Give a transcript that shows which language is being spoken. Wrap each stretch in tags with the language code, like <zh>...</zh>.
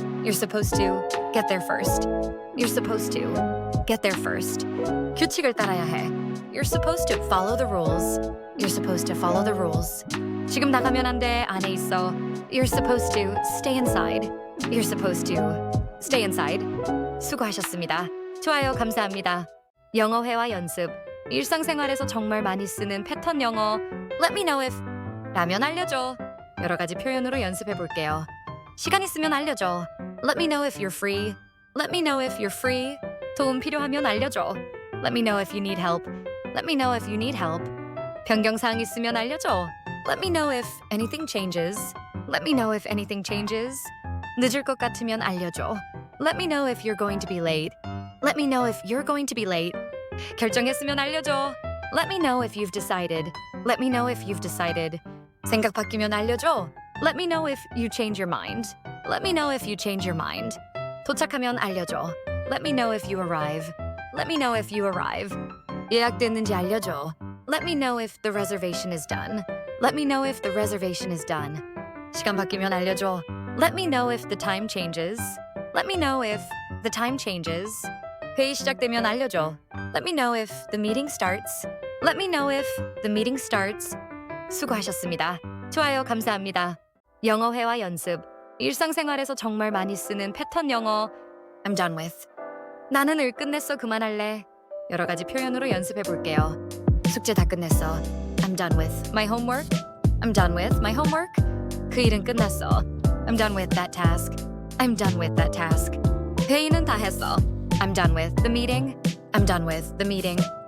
<en>You're supposed to get there first. You're supposed to get there first.</en> <ko>규칙을 따라야 해.</ko> <en>You're supposed to follow the rules. You're supposed to follow the rules.</en> <ko>지금 나가면 안 돼. 안에 있어.</ko> <en>You're supposed to stay inside. You're supposed to stay inside.</en> <ko>수고하셨습니다. 좋아요, 감사합니다. 영어 회화 연습. 일상생활에서 정말 많이 쓰는 패턴 영어.</ko> <en>Let me know if</en> <ko>라면 알려줘. 여러 가지 표현으로 연습해 볼게요. 시간 있으면 알려줘.</ko> <en>Let me know if you're free. Let me know if you're free.</en> <ko>도움 필요하면 알려줘.</ko> <en>Let me know if you need help. Let me know if you need help.</en> <ko>변경사항 있으면 알려줘.</ko> <en>Let me know if anything changes. Let me know if anything changes.</en> <ko>늦을 것 같으면 알려줘.</ko> <en>Let me know if you're going to be late. Let me know if you're going to be late.</en> <ko>결정했으면 알려줘.</ko> <en>Let me know if you've decided. Let me know if you've decided.</en> <ko>생각 바뀌면 알려줘.</ko> <en>Let me know if you change your mind. Let me know if you change your mind.</en> <ko>도착하면 알려줘.</ko> <en>Let me know if you arrive. Let me know if you arrive.</en> <ko>예약됐는지 알려줘.</ko> <en>Let me know if the reservation is done. Let me know if the reservation is done.</en> <ko>시간 바뀌면 알려줘.</ko> <en>Let me know if the time changes. Let me know if the time changes.</en> <ko>회의 시작되면 알려줘.</ko> <en>Let me know if the meeting starts. Let me know if the meeting starts.</en> <ko>수고하셨습니다. 좋아요, 감사합니다. 영어 회화 연습. 일상생활에서 정말 많이 쓰는 패턴 영어.</ko> <en>I'm done with.</en> <ko>나는 일 끝냈어, 그만할래. 여러 가지 표현으로 연습해 볼게요. 숙제 다 끝냈어.</ko> <en>I'm done with my homework. I'm done with my homework.</en> <ko>그 일은 끝났어.</ko> <en>I'm done with that task. I'm done with that task.</en> <ko>회의는 다 했어.</ko> <en>I'm done with the meeting. I'm done with the meeting.</en>